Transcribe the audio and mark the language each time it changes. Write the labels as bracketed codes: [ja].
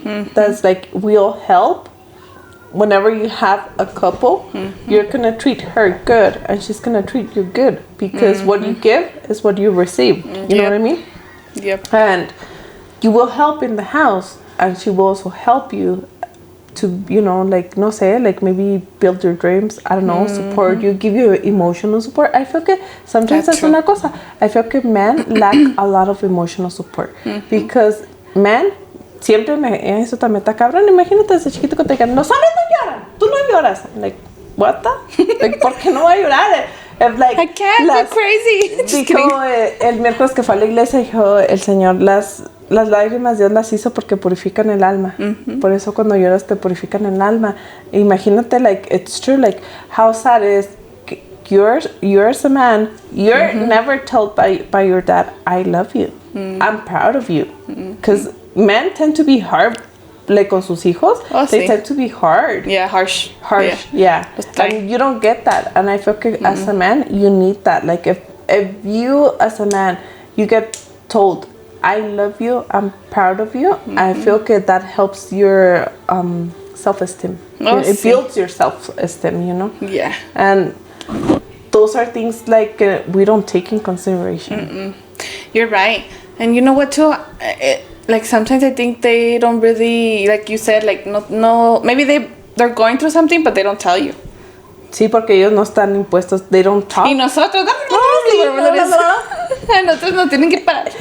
[en] That's like we'll help. Whenever you have a couple, you're gonna treat her good and she's gonna treat you good because what you give is what you receive. You know what I mean? Yep. And you will help in the house and she will also help you to, you know, like, no sé, like maybe build your dreams, I don't know, support you, give you emotional support. I feel que sometimes that's una cosa. I feel que men lack a lot of emotional support because men siempre eso también está cabrón. [es] Imagínate desde chiquito que te digan, los hombres no lloran, tú no lloras. I'm like, what the? Like, ¿por qué no va a llorar? [en] Like, I can't, go crazy. [es] Dijo el miércoles que fue a la iglesia, dijo el Señor, las lágrimas Dios las hizo porque purifican el alma. Por eso cuando lloras te purifican el alma. [en] Imagínate, like, it's true, like, how sad it is. You're as a man, you're never told by your dad, I love you. I'm proud of you. Because men tend to be hard, like con sus hijos. They tend to be hard. Yeah, harsh. Yeah. And you don't get that. And I feel like as a man, you need that. Like if you as a man, you get told, I love you, I'm proud of you, I feel like that helps your self-esteem. It builds your self-esteem, you know? Yeah. And those are things like we don't take in consideration. You're right. And you know what too? like sometimes I think they don't really, like you said, like no maybe they're going through something but they don't tell you. [es] Sí, porque ellos no están impuestos. [en] They don't talk. [es] Y nosotros, a nosotros nos tienen que parar.